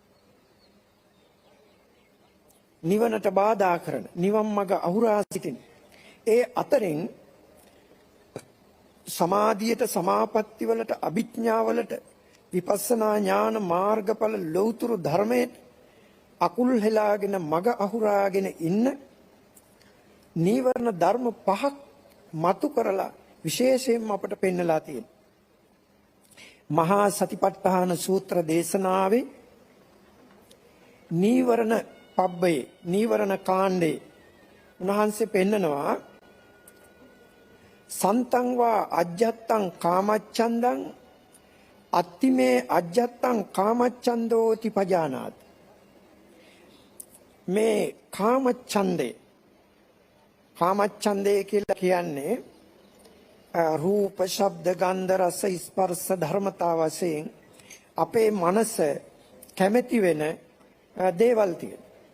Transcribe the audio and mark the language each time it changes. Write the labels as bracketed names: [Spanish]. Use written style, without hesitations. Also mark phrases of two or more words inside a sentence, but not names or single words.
[Sinhala] නිවනට බාධා කරන නිවන් මඟ අහුරා සිටින ඒ අතරින් සමාධියට සමාපatti වලට අභිඥාවලට විපස්සනා ඥාන මාර්ගඵල ලෞතුරු ධර්මයේ අකුල් හෙලාගෙන මග අහුරාගෙන ඉන්න නීවරණ ධර්ම පහක් මතු කරලා විශේෂයෙන්ම අපට පෙන්නලා තියෙනවා. මහා සතිපට්ඨාන සූත්‍ර දේශනාවේ නීවරණ පබ්බේ නීවරණ කාණ්ඩේ උන්වහන්සේ පෙන්නනවා [Pali] සන්තං වා අජ්ජත්තං කාමච්ඡන්දං අත්තිමේ අජ්ජත්තං කාමච්ඡන්දෝති පජානාති. [Sinhala] මේ කාමච්ඡන්දේ කියලා කියන්නේ රූප ශබ්ද ගන්ධ රස ස්පර්ශ ධර්මතා වශයෙන් අපේ මනස කැමැති වෙන දේවල් තියෙනවා.